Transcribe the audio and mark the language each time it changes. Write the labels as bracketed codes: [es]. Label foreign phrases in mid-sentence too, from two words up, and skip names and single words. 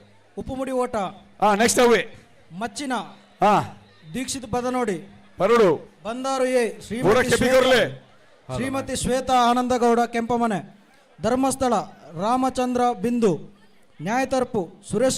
[kn] ಉಪ್ಪುಮುಡಿ ಓಟ [tcy] ನೆಕ್ಸ್ಟ್ ಅವೇ ಮಚ್ಚಿನ ದೀಕ್ಷಿತ್ ಬದನೋಡಿ ಬರಡು ಬಂದಾರು ಎ ಶ್ರೀಮತಿ ಶ್ವೇತಾ ಆನಂದಗೌಡ ಕೆಂಪಮನೆ ಧರ್ಮಸ್ಥಳ ರಾಮಚಂದ್ರ ಬಿಂದು ನ್ಯಾಯತರ್ಪು ಸುರೇಶ್